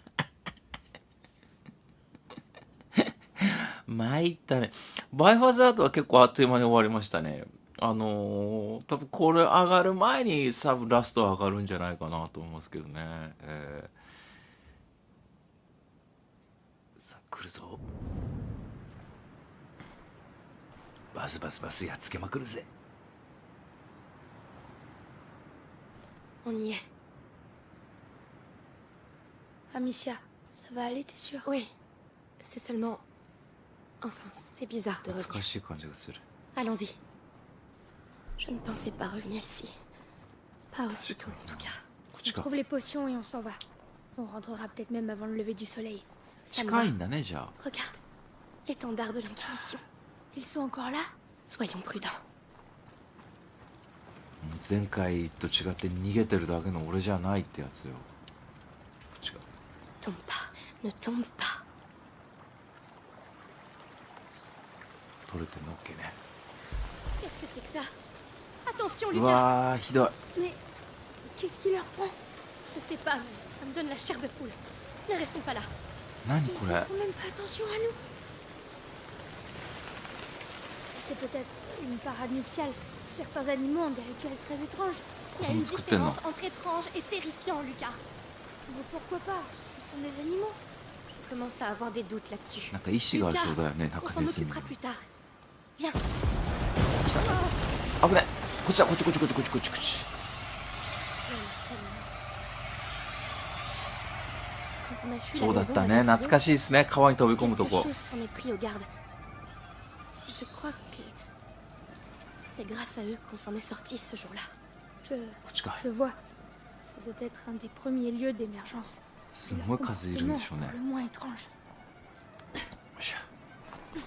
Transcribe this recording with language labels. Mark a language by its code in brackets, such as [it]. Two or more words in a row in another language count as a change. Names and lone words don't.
[ja] 参ったねバイオハザードは結構あっという間に終わりましたね多分これ上がる前に多分ラスト上がるんじゃないかなと思いますけどねさあ来るぞバスバスバスやっつけまくるぜ [fr] On y est. Amicia, ça va aller, t'es sûre? Oui. C'est seulement... Enfin, c'est bizarre de [ja] 懐か [fr] revenir. [ja] しい感じがする [fr] Allons-y. Je ne pensais pas revenir ici. Pas aussitôt, en tout cas. [ja] こっ [fr] On [ja] ちか [fr] trouve les potions et on s'en va. On rentrera peut-être même avant le lever du soleil. Ça me [ja] 近 [fr] va. [ja] いんだねじゃあ [fr] Regarde. L'étendard de l'Inquisition. Ils sont encore là? Soyons prudents. [ja] もう前回と違って逃げてるだけの俺じゃないってやつよこっちが [fr] Tombe pas. Ne tombe pas. [ja] 取れてんの OK ね [fr] Qu'est-ce que c'est que ça? Attention, [ja] う [fr] Lucas! [ja] わーひどい [fr] Mais... Qu'est-ce qui leur prend? Je sais pas, mais ça me donne la chair de poule. Ne restons pas là. [ja] 何こ [fr] Ils [ja] れ [fr] font même pas attention à nous. C'est peut-être une parade nuptiale. Certains animaux ont des rituels très étranges. Il y a une différence entre étrange et terrifiant, Lucas. Mais pourquoi pas? Ce sont des animaux. Je commence à avoir des doutes là-dessus. [ja] なんか意志があるそうだよね [fr] On [ja] 中 [fr] s'en [ja] ネズミ [fr] occupera plus tard. Viens. [ja] 危ないこっちだこっちこっちこっちこっちこっちこっち [fr] Quand on a fui [ja] そう [fr] la [ja] だっ [fr] maison [ja] た [fr] avec [ja] ね [fr] Hugo, [ja] 懐かしいですね川に飛び込むと [fr] quelque [ja] こ [fr] chose s'en est pris aux gardes. Je crois que c'est grâce à eux qu'on s'en est sorti ce jour-là. Je [ja] こっちか [fr] Je vois. Ça doit être un des premiers lieux d'émergence. [ja] すごい数いるんでしょうね [fr] Le moins étrange. [ja] よいしょ